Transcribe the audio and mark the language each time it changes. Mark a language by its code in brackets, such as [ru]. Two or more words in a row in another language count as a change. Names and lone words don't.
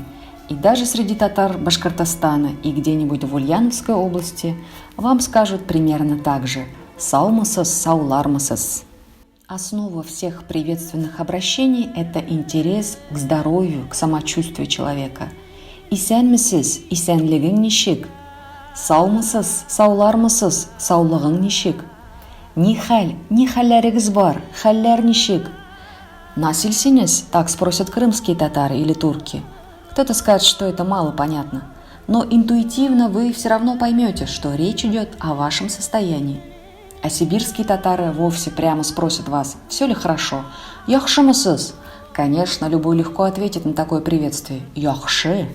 [ru] И даже среди татар Башкортостана и где-нибудь в Ульяновской области вам скажут примерно так же [tt] «саумысыз», «саулармысыз». [ru] Основа всех приветственных обращений – это интерес к здоровью, к самочувствию человека. [kk] «Исәнмісіз», «исәнлігің нешік», [tt] «саумысыз», «саулармысыз», [kk] «саулығың нешік», [tt] «ни хәл», «ни хәлләрегез бар», «хәлләр нешік». [ru] «Насельсинез», так спросят крымские татары или турки. Кто-то скажет, что это мало понятно, но интуитивно вы все равно поймете, что речь идет о вашем состоянии. А сибирские татары вовсе прямо спросят вас, все ли хорошо. «Яхшымысыз». Конечно, любой легко ответит на такое приветствие «Яхшы».